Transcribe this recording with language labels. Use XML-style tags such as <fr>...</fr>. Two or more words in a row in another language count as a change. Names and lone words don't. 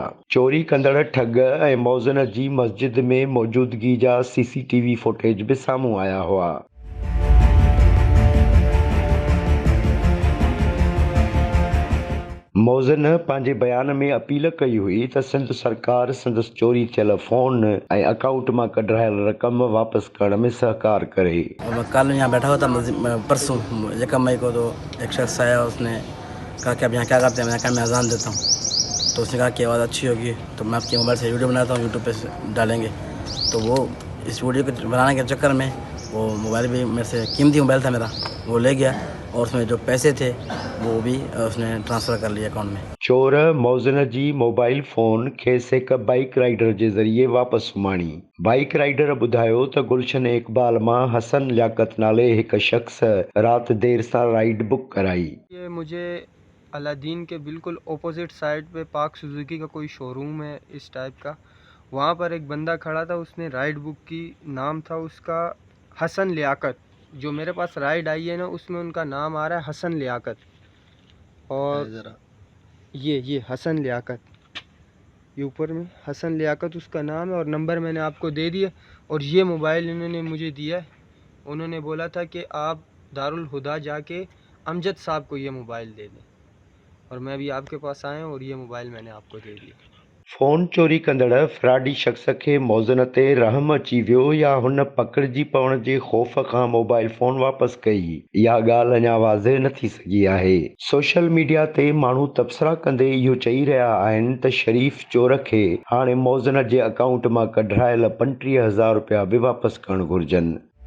<sd>चोरी कंदड़ ठग ऐं मौज़िन जी मस्जिद में मौजूदगी जा</sd> <en>CCTV footage</en> <sd>बि साम्हूं आया हुआ। मौज़िन पंहिंजे बयान में अपील कई हुई त सिंध सरकार संदसि चोरी थियल फ़ोन ऐं अकाउंट मां कढायल रक़म वापसि करण में सहकार करे।</sd> <ur>کل یہاں بیٹھا ہوا تھا پرسوں 1 مئی کو، تو ایک شخص آیا، اس نے کہا کہ آپ یہاں کیا کرتے ہیں. میں نے کہا میں اذان دیتا ہوں۔ تو اس نے کہا کہ آواز اچھی ہوگی تو میں آپ کے موبائل سے ویڈیو بناتا ہوں، یوٹیوب پے ڈالیں گے. تو وہ اس ویڈیو کو بنانے کے چکر میں وہ موبائل بھی میرے سے قیمتی موبائل تھا میرا، وہ لے گیا اور اس میں جو پیسے تھے وہ بھی اس نے ٹرانسفر کر لیے اکاؤنٹ میں.</ur> <sd>चोर मौज़िन जी</sd> <en>मोबाइल फ़ोन</en> <sd>खेसि हिक</sd> <en>बाइक राइडर</en> <sd>जे ज़रिए वापसि सुमाणी।</sd> <en>बाइक राइडर</en> <sd>ॿुधायो त गुलशन इक़बाल मां हसन लियाकत नाले हिक शख़्स राति देर सां राइड बुक कराई।</sd> <ur>یہ مجھے الہ دین کے بالکل</ur> <en>opposite side</en> <ur>پے پاک سوزوکی کا کوئی شوروم ہے اس ٹائپ کا، وہاں پر ایک بندہ کھڑا تھا، اس نے رائڈ بک کی. نام تھا اس کا حسن لیاقت. جو میرے پاس رائڈ آئی ہے نا، اس میں ان کا نام آ رہا ہے حسن لیاقت. اور یہ حسن لیاقت، یہ اوپر میں حسن لیاقت اس کا نام ہے اور نمبر میں نے آپ کو دے دیا. اور یہ موبائل انہوں نے مجھے دیا ہے۔ انہوں نے بولا تھا کہ آپ دارالہدیٰ جاکے امجد صاحب کو یہ موبائل دے دیں، اور میں بھی آپ کے پاس آیا ہوں اور یہ موبائل میں نے آپ کو دے دیا.</ur> <sd>फ़ोन चोरी कंदड़ फ़राडी शख़्स खे मौज़िन ते रहम अची वियो या हुन पकड़िजी पवण जे ख़ौफ़ खां</sd> <en>मोबाइल फ़ोन</en> <sd>वापसि कई, इहा ॻाल्हि अञा वाज़े न थी सघी आहे।</sd> <en>सोशल मीडिया</en> <sd>ते माण्हू तबसरा कंदे इहो चई रहिया आहिनि त शरीफ़ चोर खे हाणे मौज़िन जे अकाउंट मां कढायल 35,000 रुपया बि वापसि करणु घुरिजनि।</sd>